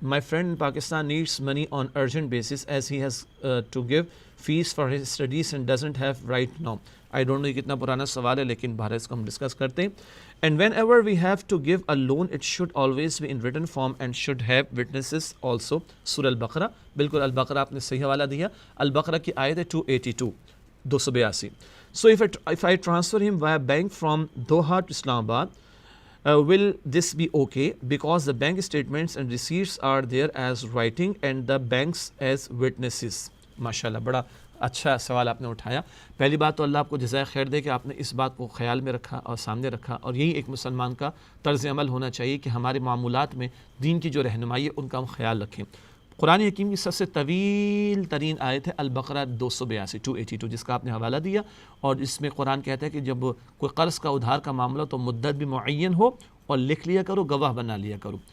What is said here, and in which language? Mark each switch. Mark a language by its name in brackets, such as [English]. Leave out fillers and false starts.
[English] My friend in Pakistan needs money on urgent basis as he has to give fees for his studies and doesn't have right now. I don't know [Urdu] یہ کتنا پرانا سوال ہے لیکن بہرحال اس کو ہم ڈسکس کرتے ہیں. [English] And whenever we have to give a loan, it should always be in written form and should have witnesses also. [Urdu] سورہ البقرہ, بالکل البقرہ آپ نے صحیح حوالہ دیا, البقرہ کی آیت ہے 282, 282. [English] So if I transfer him via bank from Doha to Islamabad, will this be okay? Because the bank statements and receipts are there as writing and the banks as witnesses. [Urdu] ماشاءاللہ, بڑا اچھا سوال آپ نے اٹھایا. پہلی بات تو اللہ آپ کو جزائے خیر دے کہ آپ نے اس بات کو خیال میں رکھا اور سامنے رکھا, اور یہی ایک مسلمان کا طرز عمل ہونا چاہیے کہ ہمارے معاملات میں دین کی جو رہنمائی ہے ان کا ہم خیال رکھیں. قرآن حکیم کی سب سے طویل ترین آیت ہے البقرہ 282, 282, جس کا آپ نے حوالہ دیا, اور اس میں قرآن کہتا ہے کہ جب کوئی قرض کا ادھار کا معاملہ تو مدت بھی معین ہو اور لکھ لیا کرو, گواہ بنا لیا کرو.